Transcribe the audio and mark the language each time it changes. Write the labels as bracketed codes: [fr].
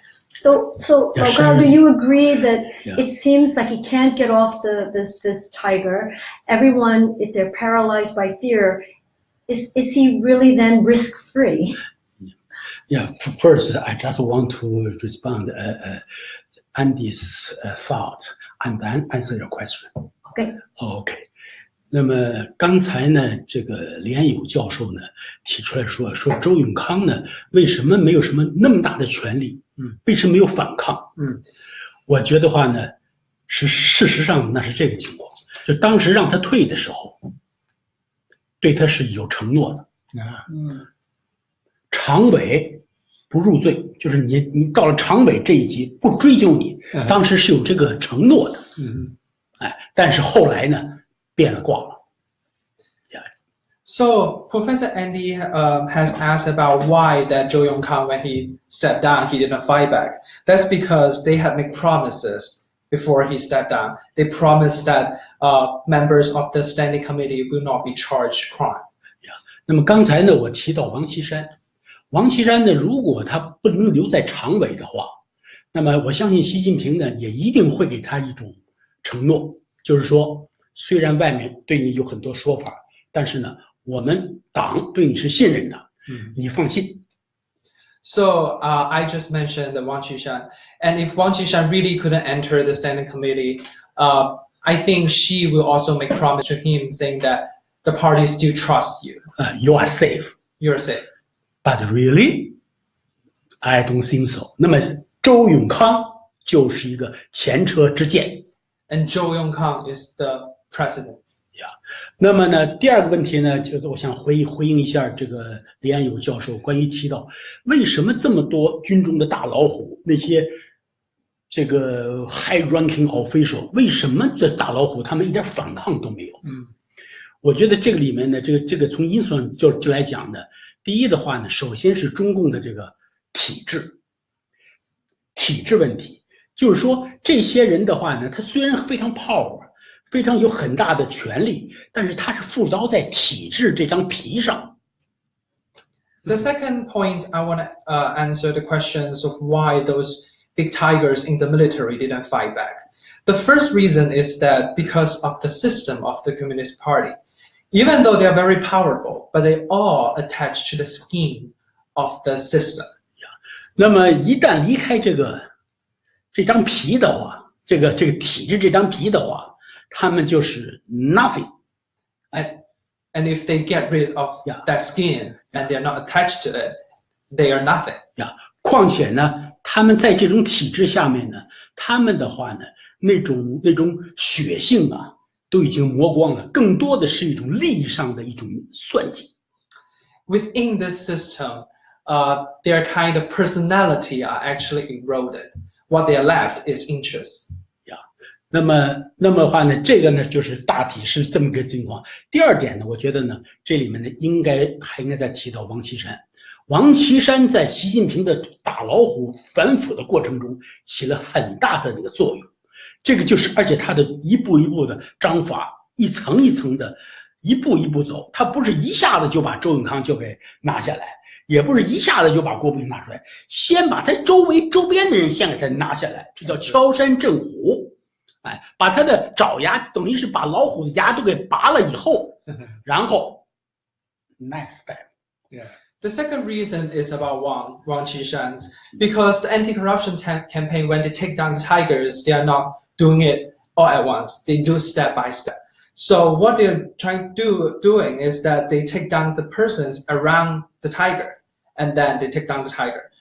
[en] So Gao, do you agree that it seems like he can't get off this tiger? Everyone, if they're paralyzed by fear, is he really then risk-free? Yeah, first, I just want to respond Andy's thought and then answer your question. OK。 [zh] 那么刚才呢，这个连友教授呢提出来说周永康呢为什么没有什么那么大的权利？为什么没有反抗？我觉得话呢，事实上那是这个情况。就当时让他退的时候，对他是有承诺的。常委不入罪，就是你到了常委这一级不追究你，当时是有这个承诺的。但是后来呢？变了卦了。 [en] So Professor Andy has asked about why that Zhou Yongkang, when he stepped down, he didn't fight back. That's because they had made promises before he stepped down. They promised that members of the standing committee will not be charged crime. [zh] 那么刚才呢，我提到王岐山呢，如果他不能留在常委的话，那么我相信习近平呢也一定会给他一种承诺，就是说。虽然外面对你有很多说法，但是呢，我们党对你是信任的，你放心。 [en] So I just mentioned Wang Qishan, and if Wang Qishan really couldn't enter the standing committee, I think she will also make promise to him saying that the party still trusts you. You are safe. You are safe. But really, I don't think so. [zh] 那么周永康就是一个前车之鉴。 [en] And Zhou Yongkang is the president. [zh] 那么呢，第二个问题呢，就是我想回应一下这个李安友教授关于提到为什么这么多军中的大老虎，那些这个 [en] high-ranking official， [zh] 为什么这大老虎他们一点反抗都没有？我觉得这个里面呢，这个从因素上就来讲呢，第一的话呢，首先是中共的这个体制问题，就是说这些人的话呢，他虽然非常 [en] power。 [zh] 非常有很大的权力，但是它是附着在体制这张皮上。 [en] The second point, I want to answer the questions of why those big tigers in the military didn't fight back. The first reason is that because of the system of the Communist Party. Even though they are very powerful, but they are attached to the scheme of the system. [zh] 那么一旦离开这张皮的话，这个体制这张皮的话，他们就是 [en] nothing. And if they get rid of that skin and they're not attached to it, they are nothing. [zh] 况且呢，他们在这种体制下面呢，他们的话呢，那种血性啊，都已经磨光了，更多的是一种利益上的一种算计。 [en] Within this system, their kind of personality are actually eroded. What they are left is interest. [zh] 那么的话呢，这个呢就是大体是这么个情况。第二点呢，我觉得呢，这里面呢还应该再提到王岐山。王岐山在习近平的打老虎反腐的过程中起了很大的那个作用。这个就是而且他的一步一步的章法，一层一层的，一步一步走，他不是一下子就把周永康就给拿下来，也不是一下子就把郭平拿出来，先把他周边的人先给他拿下来，这叫敲山震虎。把他的爪牙等于是把老虎的牙都给拔了以后，然后 [en] next step. The second reason is about Wang Qishan, because the anti-corruption campaign, when they take down the tigers, they are not doing it all at once. They do step by step. So what they're doing is that they take down the persons around the tiger, and then they take down the tiger.